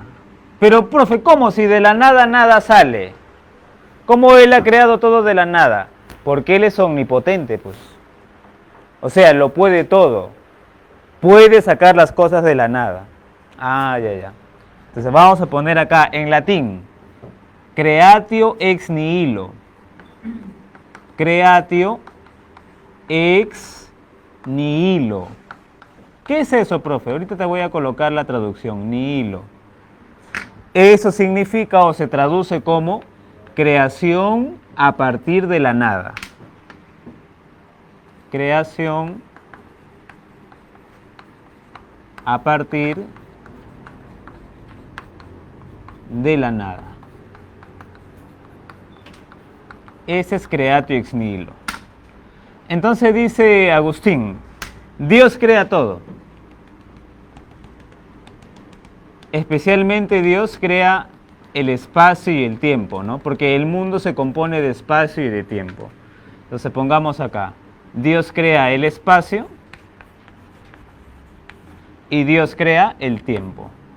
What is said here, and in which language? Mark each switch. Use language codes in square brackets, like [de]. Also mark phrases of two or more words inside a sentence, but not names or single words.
[es] Pero, profe, ¿cómo si de la nada nada sale? ¿Cómo Él ha creado todo de la nada? Porque Él es omnipotente, pues. O sea, lo puede todo. Puede sacar las cosas de la nada. Ya. Entonces vamos a poner acá en latín. [la] Creatio ex nihilo. Creatio ex nihilo. [es] ¿Qué es eso, profe? Ahorita te voy a colocar la traducción. Nihilo. Eso significa o se traduce como creación a partir de la nada. Creación a partir de la nada. Ese es [la] creatio ex nihilo. [es] Entonces dice Agustín, Dios crea todo. Especialmente Dios crea el espacio y el tiempo, ¿no? Porque el mundo se compone de espacio y de tiempo. Entonces pongamos acá, Dios crea el espacio y Dios crea el tiempo.